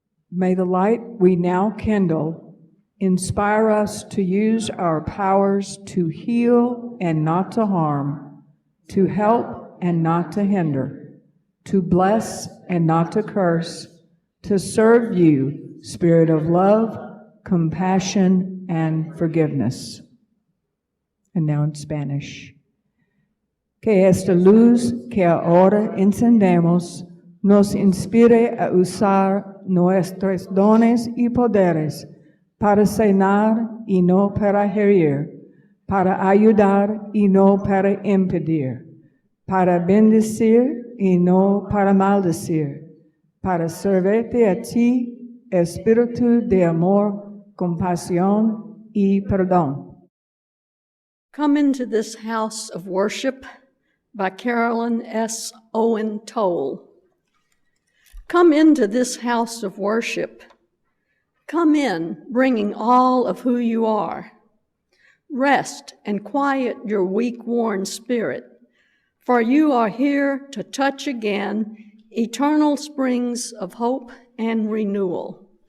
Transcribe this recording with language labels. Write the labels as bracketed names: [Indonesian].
[English] May the light we now kindle inspire us to use our powers to heal and not to harm, to help and not to hinder, to bless and not to curse, to serve you, Spirit of love, compassion, and forgiveness. And now in Spanish. [Spanish] Que esta luz que ahora encendemos nos inspire a usar nuestros dones y poderes para sanar y no para herir, para ayudar y no para impedir, para bendecir y no para maldecir, para servirte a ti, espíritu de amor, compasión y perdón. [English] Come into this house of worship by Carolyn S. Owen Toll. Come into this house of worship. Come in, bringing all of who you are. Rest and quiet your weak-worn spirit, for you are here to touch again eternal springs of hope and renewal.